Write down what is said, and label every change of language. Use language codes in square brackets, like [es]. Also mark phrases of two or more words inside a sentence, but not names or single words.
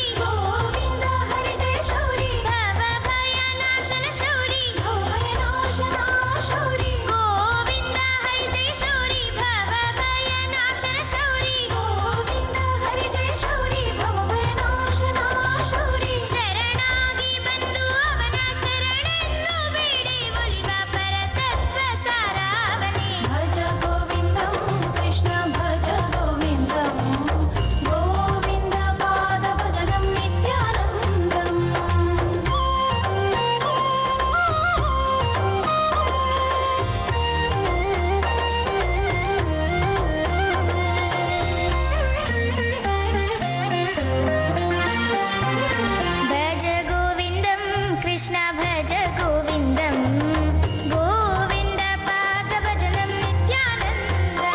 [sa] गोविन्द हरि जय शौरि भवभयनाशन शौरि भवनाशना शौरि गोविन्द हरि जय शौरि भवभयनाशन शौरि गोविन्द हरि जय शौरि भवभयनाशना शौरि [kn] ಶರಣಾಗಿ ಬಂದು ಅವನ ಶರಣೆಂದು ಬೇಡಿ ಒಲಿವ ಪರತತ್ವ ಸಾರಾವನೆ [sa] भज गोविन्दं कृष्ण भज गोविन्दं गोविन्द पादभजनं नित्यानन्दम् भज गोविन्दं कृष्ण भज गोविन्दं गोविन्द पादभजनं नित्यानन्दम्